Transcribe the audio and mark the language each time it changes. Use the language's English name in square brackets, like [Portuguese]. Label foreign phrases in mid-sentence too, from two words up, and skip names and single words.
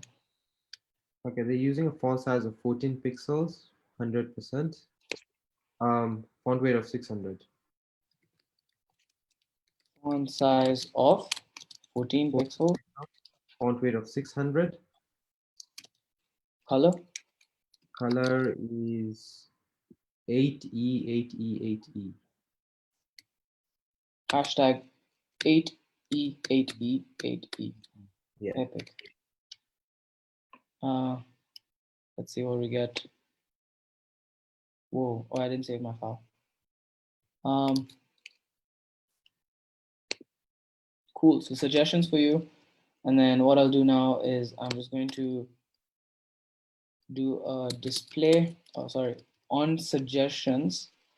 [English] Okay, they're using a font size of 14 pixels, 100%. Font weight of 600. Font size of 14 pixels. Font weight of 600. Color. Color is 8E, 8E, 8E. Hashtag 8E, 8E, 8E. Yeah. Epic. Let's see what we get. Whoa, oh, I didn't save my file. Cool, so suggestions for you. And then what I'll do now is I'm just going to do a display, on suggestions.